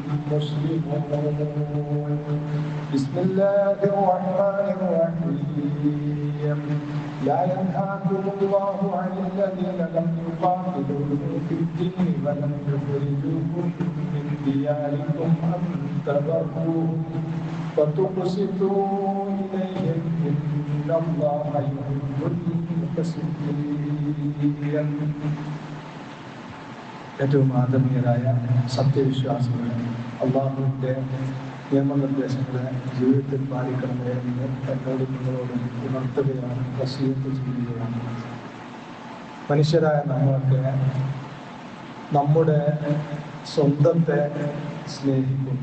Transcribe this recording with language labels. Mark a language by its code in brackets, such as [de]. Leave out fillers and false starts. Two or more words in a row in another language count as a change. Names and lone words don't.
[ar] مسلمون بسم الله الرحمن الرحيم لا ينهاكم الله عن الذين لم يقاتلوكم في الدين ولم يخرجوكم من دياركم أن تبروهم وتقسطوا إليهم إن الله يحب المقسطين. [ml] ഏറ്റവും ആദരണീയരായ സത്യവിശ്വാസികളെ, അള്ളാഹുവിൻ്റെ നിയമനിർദ്ദേശങ്ങളെ ജീവിതത്തിൽ പാലിക്കണമേ എന്ന് എന്നോട് നിങ്ങളോട് ഉണർത്തുകയാണ്, വസിയത്ത് ചെയ്യുകയാണ്. മനുഷ്യരായ നമ്മളൊക്കെ നമ്മുടെ സ്വന്തത്തെ സ്നേഹിക്കുന്നു.